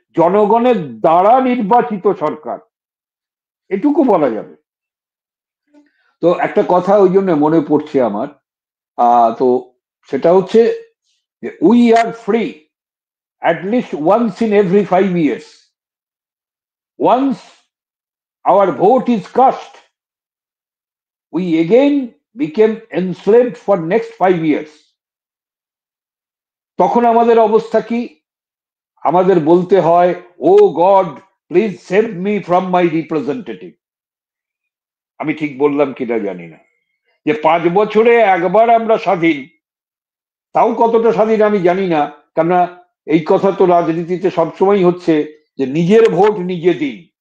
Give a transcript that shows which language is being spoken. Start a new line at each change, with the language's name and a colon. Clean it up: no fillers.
Bangla: জনগণের দ্বারা নির্বাচিত সরকার, এটুকু বলা যাবে। তো একটা কথা ওই জন্য মনে পড়ছে আমার, তো সেটা হচ্ছে
English: We are free at least once in every 5 years. Once our vote is cast, we again became enslaved for next 5 years.
Bangla: তখন আমাদের অবস্থা কি? আমাদের বলতে হয়,
English: Oh God please save me from my representative.
Bangla: আমি ঠিক বললাম কিনা জানি না, যে 5 বছরে একবার আমরা স্বাধীন, তাও কতটা স্বাধীন আমি জানি না, কেননা এই কথা তো রাজনীতিতে সবসময় হচ্ছে যে নিজের ভোট নিজে দিন।